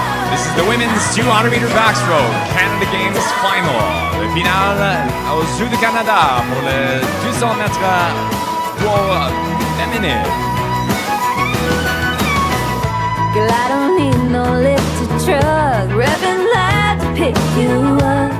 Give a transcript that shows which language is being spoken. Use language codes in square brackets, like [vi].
[en] This is the women's 200-meter backstroke Canada Games final. [fr] Le final aux Jeux du Canada pour le 200 mètres pour féminin. [en] Girl, I don't need no lifted truck, revving loud to pick you up.